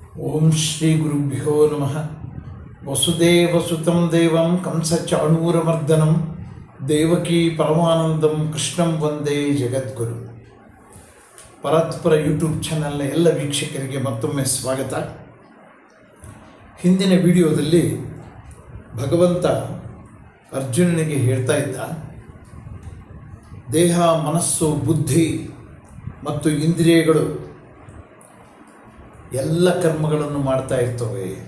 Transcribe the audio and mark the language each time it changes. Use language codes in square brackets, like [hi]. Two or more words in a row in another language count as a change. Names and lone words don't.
[sa] ಓಂ ಶ್ರೀ ಗುರುಭ್ಯೋ ನಮಃ. ವಸುದೇವಸುತಂ ದೇವಂ ಕಂಸಚಾಣೂರಮರ್ದನಂ ದೇವಕೀ ಪರಮಾನಂದಂ ಕೃಷ್ಣಂ ವಂದೇ ಜಗದ್ಗುರು. [kn] ಪರತ್ಪರ ಯೂಟ್ಯೂಬ್ ಚಾನಲ್ನ ಎಲ್ಲ ವೀಕ್ಷಕರಿಗೆ ಮತ್ತೊಮ್ಮೆ ಸ್ವಾಗತ. ಹಿಂದಿನ ವಿಡಿಯೋದಲ್ಲಿ ಭಗವಂತ ಅರ್ಜುನನಿಗೆ ಹೇಳ್ತಾ ಇದ್ದ, ದೇಹ, ಮನಸ್ಸು, ಬುದ್ಧಿ ಮತ್ತು ಇಂದ್ರಿಯಗಳು ಎಲ್ಲ ಕರ್ಮಗಳನ್ನು ಮಾಡ್ತಾ ಇರ್ತವೆ.